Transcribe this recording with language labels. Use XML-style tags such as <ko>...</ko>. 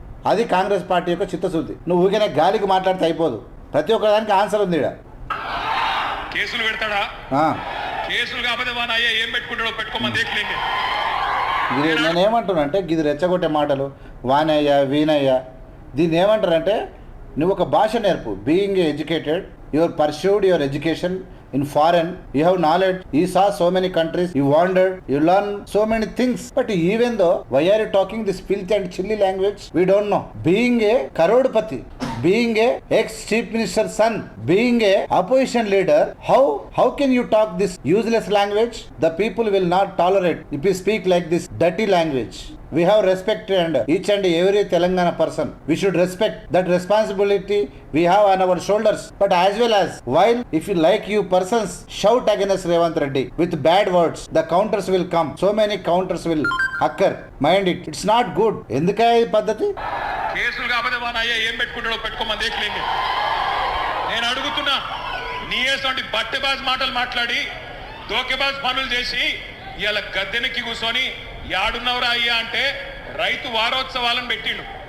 <te>అది కాంగ్రెస్ పార్టీ యొక్క చిత్తశుద్ధి. నువ్వు ఊరికే గాలికి మాట్లాడితే అయిపోదు. ప్రతి ఒక్క దానికి ఆన్సర్ ఉంది. కేసులు పెడతాడా? కేసులు కాకపోతే వాన అయ్యా ఏం పెట్టుకుంటాడో పెట్టుకోమని దేఖలేండి. నేనేమంటున్నా అంటే ఇది రెచ్చగొట్టే మాటలు వానయ్య వీనయ్య దీన్ని ఏమంటారంటే నువ్వు ఒక భాష నేర్పు.</te> <en>Being educated, your pursued your education in foreign, you have knowledge, you saw so many countries, you wandered, you learn so many things, but even though why are you talking this filthy and chilly language? We don't know. Being a Karodpati, being a ex-chief minister's son, being a opposition leader, how can you talk this useless language? The people will not tolerate if you speak like this dirty language. We have respect and each and every Telangana person. We should respect that responsibility we have on our shoulders. But as well as while if you like you persons shout against Revanth Reddy with bad words, the counters will come. So many counters will occur. Mind it. It's not good.</en> <te>ఎందుకై పద్ధతి? కేసులు కాకపోతే వాన అయ్యా ఏం పెట్టుకుంటాడో పెట్టుకోమని దేఖలేండి. నేను అడుగుతున్నా, నీయేసంటి బట్టెబాజ్ మాటలు మాట్లాడి దోకెబాజ్ పనులు చేసి ఇవాళ గద్దెనెక్కి కూర్చొని యాడున్నవరా అయ్యా అంటే రైతు వారోత్సవాలను పెట్టిండు.</te>